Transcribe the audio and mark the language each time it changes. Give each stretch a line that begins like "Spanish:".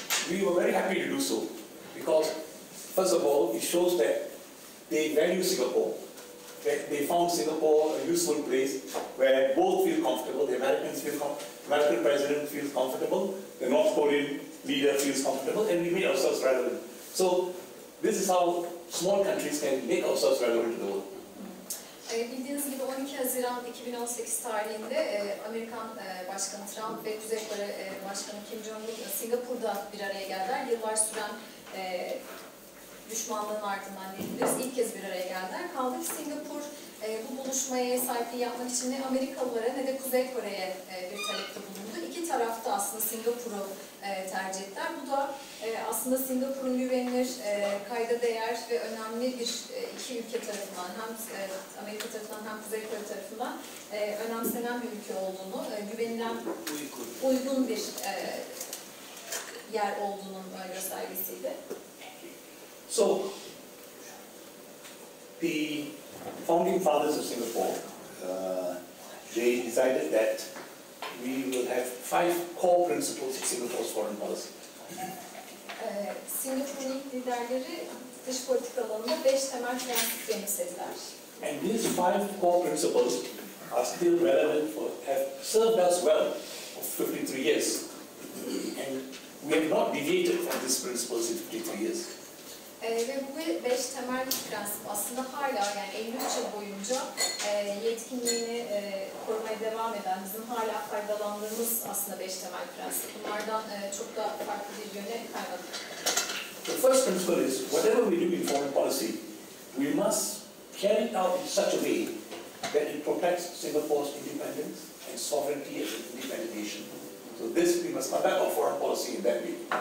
English: We were very happy to do so because, first of all, it shows that they value Singapore, that they found Singapore a useful place where both feel comfortable. The Americans feel American President feels comfortable, the North Korean leader feels comfortable, and we made ourselves relevant. So this is how small countries can make ourselves relevant to the world.
Turkish: Bildiğiniz gibi 12 Haziran 2018 tarihinde Amerikan Başkanı Trump ve Kuzey Kore Başkanı Kim Jong-un Singapur'da bir araya geldiler. Yıllar süren düşmanlığın ardından diyebiliriz. İlk kez bir araya geldiler. Kaldı ki Singapur bu buluşmaya sahipliği yapmak için ne Amerikalılara ne de Kuzey Kore'ye bir talepte bulundu. İki tarafta aslında Singapur'u tercih ettiler. Bu da aslında Singapur'un güvenilir, kayda değer ve önemli bir iki ülke tarafından hem Amerika tarafından hem Kuzey Kore tarafından önemsenen bir ülke olduğunu, güvenilen, uygun bir yer olduğunun göstergesiydi.
English: So, the founding fathers of Singapore, they decided that we will have 5 core principles of Singapore's foreign policy.
Turkish: Singapur'un ilk liderleri dış politika alanında 5 temel prensip benimsediler.
English: And these 5 core principles are still relevant have served us well for 53 years. And we have not deviated from these principles in 53 years.
Turkish: Ve bu 5 temel prensip aslında hala yani 53 yıl boyunca yetkinliğini korumaya devam eden, bizim hala faydalandığımız aslında 5 temel prensip. Bunlardan çok da farklı bir yöne kaymadık.
English: The first principle is, whatever we do in foreign policy, we must carry it out in such a way that it protects Singapore's independence and sovereignty as an independent nation. So this, we must conduct our foreign policy in that way.